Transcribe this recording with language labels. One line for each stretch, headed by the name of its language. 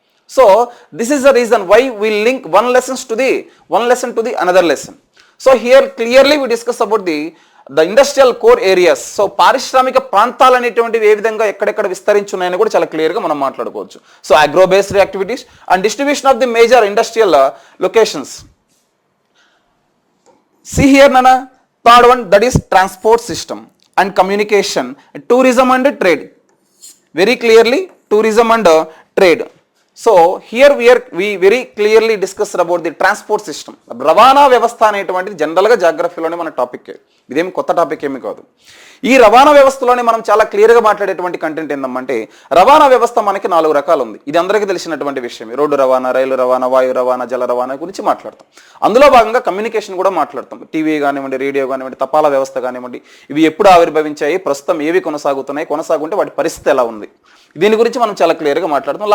English: So this is the reason why we link one lesson to the another lesson. So here clearly we discuss about the industrial core areas.
Telugu: So పారిశ్రామిక ప్రాంతాలు అనేటువంటివి ఏ విధంగా ఎక్కడెక్కడ విస్తరించున్నాయని కూడా చాలా క్లియర్గా మనం మాట్లాడుకోవచ్చు.
English: So agro based activities and distribution of the major industrial locations. See here Nana, third one, that is transport system and communication, tourism and trade. Very clearly tourism and trade. So here we very clearly discussed about the transport system.
Telugu: రవాణా వ్యవస్థ అనేటువంటిది జనరల్గా జాగ్రఫీలోనే మన topic, ఇదేం కొత్త topic ఏమీ కాదు. ఈ రవాణా వ్యవస్థలోనే మనం చాలా క్లియర్గా మాట్లాడేటువంటి కంటెంట్ ఏంటంటే రవాణా వ్యవస్థ మనకి 4 రకాలు ఉంది. ఇది అందరికీ తెలిసినటువంటి విషయం. రోడ్డు రవాణా, రైలు రవాణా, వాయు రవాణా, జల రవాణా గురించి మాట్లాడతాం. అందులో భాగంగా కమ్యూనికేషన్ కూడా మాట్లాడతాం. టీవీ కానివ్వండి, రేడియో కానివ్వండి, తపాలా వ్యవస్థ కానివ్వండి, ఇవి ఎప్పుడు ఆవిర్భవించాయి, ప్రస్తుతం ఏవి కొనసాగుంటే వాటి పరిస్థితి ఎలా ఉంది, దీని గురించి మనం చాలా క్లియర్గా మాట్లాడతాం.